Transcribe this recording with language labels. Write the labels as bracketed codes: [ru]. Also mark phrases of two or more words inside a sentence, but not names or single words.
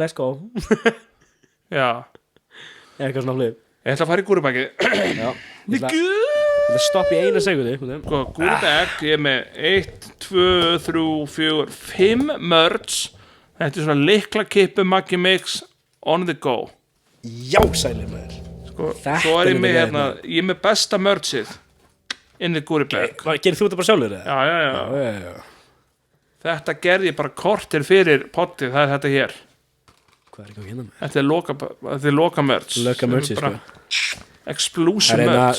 [en] Let's go [is] já eitthvað svona hlug ég ætla að fara í Gúrubæki Ég ætla að stoppa í 1 sekúndu Gúrubæk, ég er með 1, 2, 3, 4, 5 merch þetta svona lyklakippu Maggi Mix [en] on the go [is] já, sælir maður svo er ég með ég er með besta merchið inn í Gúrubæk gerir þú þetta bara sjálfur? já þetta gerði ég bara kortir fyrir pottið, það er þetta hér hvað er ekki að hérna með? þetta er loka merch [en] exclusive merch